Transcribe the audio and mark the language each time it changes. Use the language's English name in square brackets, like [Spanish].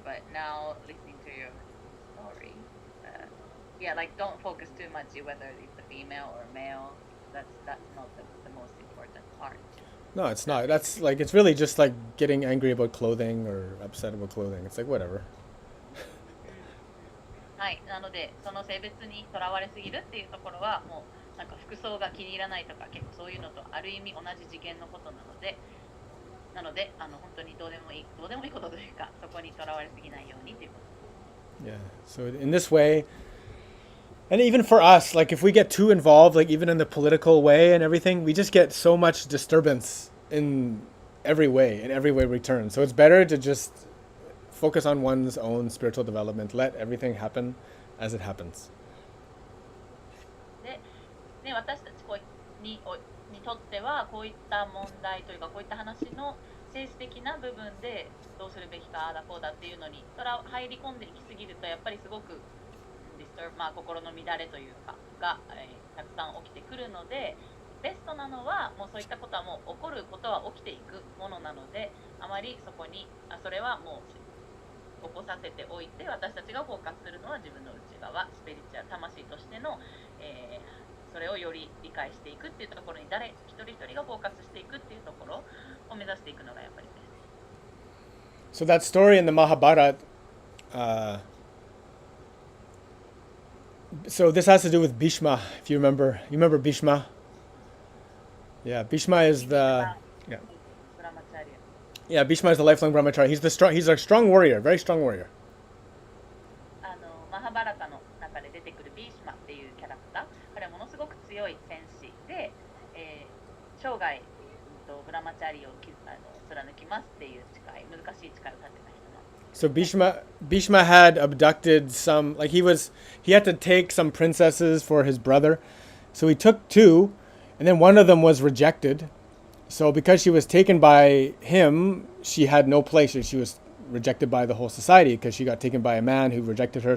[English] But now listening to your story, yeah, like don't focus too much whether it's a female or male. That's not the most important part. No, it's That not. they That's like it's really just like getting angry about clothing or upset about clothing. It's like whatever. [Japanese] はい、なのでその性別にとらわれすぎるっていうところはもうなんか服装が気に入らないとか結構そういうのとある意味同じ次元のことなので本当にどうでもいいことというかそこにとらわれすぎないようにということ。 [English] Yeah. So in this way, and even for us, like if we get too involved, like even in the political way and everything, we just get so much disturbance in every way return. So it's better to just focus on one's own spiritual development. Let everything happen as it happens. [Japanese] で、ね、私たちにとってはこういった問題というかこういった話の政治的な部分でどうするべきかああだこうだっていうのに入り込んでいきすぎるとやっぱりすごくまあ、心の乱れというかが、たくさん起きてくるのでベストなのはもうそういったことはもう起こることは起きていくものなのであまりそこにそれはもう起こさせておいて私たちがフォーカスするのは自分の内側スピリチュアル魂としての、それをより理解していくっていうところに誰一人一人がフォーカスしていくっていうところを目指していくのがやっぱりベスト。 [English] So that story in the Mahabharata. So this has to do with Bhishma, if you remember. You remember Bhishma? Yeah, Bhishma is the yeah. [Japanese] ブラマチャリア [English] Yeah, Bhishma is the lifelong brahmachari. He's a strong warrior, very strong warrior. [Japanese] マハバラタの中で出てくるビーシマっていうキャラクター彼はものすごく強い戦士で、生涯ブラマチャリを貫きますっていう誓い難しい誓いを立てた人なんです。 [English] So Bhishma had abducted some, like he had to take some princesses for his brother. So he took two, and then one of them was rejected. So because she was taken by him, she had no place. She was rejected by the whole society because she got taken by a man who rejected her.